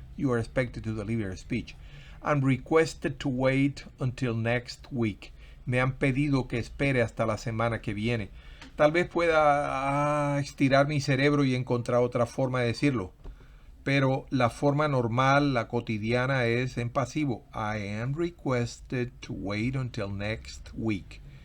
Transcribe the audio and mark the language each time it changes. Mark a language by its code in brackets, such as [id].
[en] You are expected to deliver a speech. I'm requested to wait until next week. [es] Me han pedido que espere hasta la semana que viene. Tal vez pueda estirar mi cerebro y encontrar otra forma de decirlo. Pero la forma normal, la cotidiana, es en pasivo. [en] I am requested to wait until next week.